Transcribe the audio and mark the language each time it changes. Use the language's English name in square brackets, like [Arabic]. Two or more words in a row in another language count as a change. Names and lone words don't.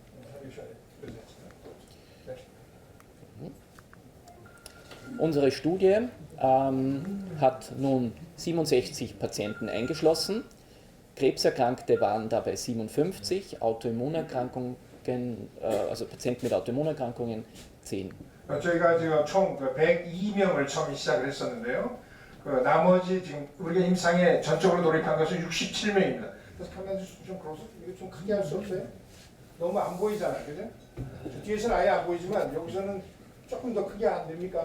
[German] Unsere Studie hat nun 67 Patienten eingeschlossen. Krebserkrankte waren dabei 57, Autoimmunerkrankungen, also Patienten mit Autoimmunerkrankungen 10. [Korean] 저희가 지금 총 102명을 처음 시작을 했었는데요. 나머지 지금 우리가 임상에 전적으로 돌입한 것은 67명입니다. 그래서 카메라 좀 걸어서 이거 좀 크게 할 수 없어요? 너무 안 보이잖아, 그죠? 뒤에서는 아예 안 보이지만 여기서는 조금 더 크게 안 됩니까?